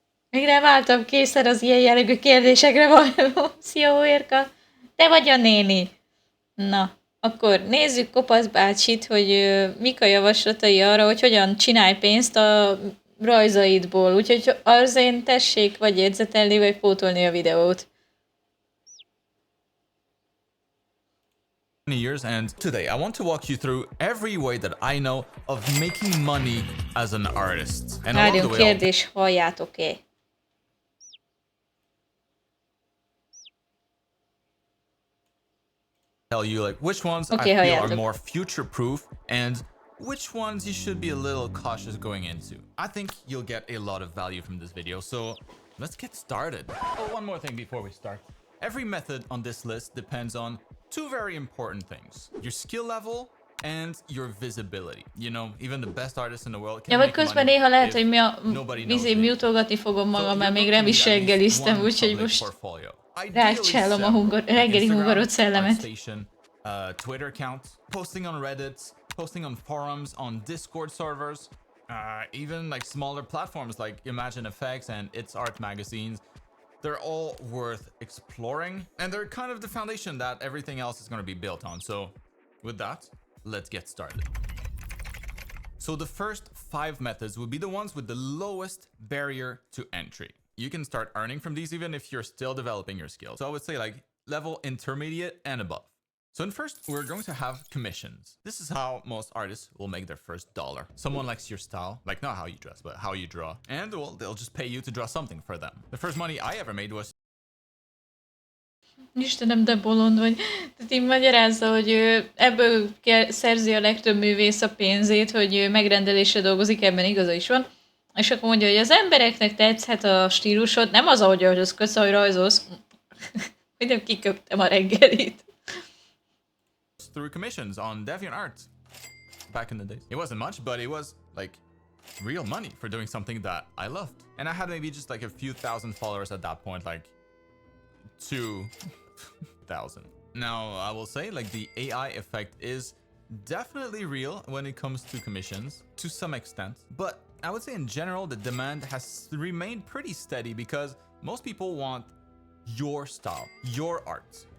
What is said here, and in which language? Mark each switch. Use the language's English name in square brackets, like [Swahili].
[Hungarian] Még nem álltam készen az ilyen jellegű kérdésekre való. Szia, Hóérka! Te vagy a néni! Na, akkor nézzük Kopasz bácsit, hogy mik a javaslatai arra, hogy hogyan csinálj pénzt a rajzaidból. Úgyhogy az én tessék vagy jegyzetelni, vagy pótolni a videót. [English] Years, and today I want to walk you through every way that I know of making money as an artist. And along the way, [Hungarian] kérdés, halljátok-e? [English] tell you like which ones I feel are more future-proof and which ones you should be a little cautious going into. I think you'll get a lot of value from this video, so let's get started. Oh, one more thing before we start. Every method on this list depends on two very important things: your skill level and your visibility. You know, even the best artists in the world can make money [Hungarian] néha lehet, hogy [English] nobody knows. [Hungarian] mutolgatni fogom magam, mert még nem is reggeliztem, úgyhogy most rákcsálom a reggeli hungarot szellemet. [English] Twitter account, posting on Reddit, posting on forums, on Discord servers, even like smaller platforms like Imagine FX and It's Art magazines. They're all worth exploring, and they're kind of the foundation that everything else is going to be built on. So with that, let's get started. So the first 5 methods would be the ones with the lowest barrier to entry. You can start earning from these even if you're still developing your skills. So I would say like level intermediate and above. So in first, we're going to have commissions. This is how most artists will make their first dollar. Someone likes your style, like not how you dress, but how you draw. And well, they'll just pay you to draw something for them. The first money I ever made was... [Hungarian] Istenem, de bolond vagy. Tehát így magyarázza, hogy ebből szerzi a legtöbb művész a pénzét, hogy megrendelésre dolgozik, ebben igaza is van. És akkor mondja, hogy az embereknek tetszhet a stílusod, nem az, ahogy öltözködsz, ahogy rajzolsz. Hogy nem kiköptem a reggelit. [English] Through commissions on DeviantArt back in the days. It wasn't much, but it was like real money for doing something that I loved. And I had maybe just like a few thousand followers at that point, like 2,000. Now I will say like the AI effect is definitely real when it comes to commissions to some extent, but I would say in general the demand has remained pretty steady because most people want your style, your art.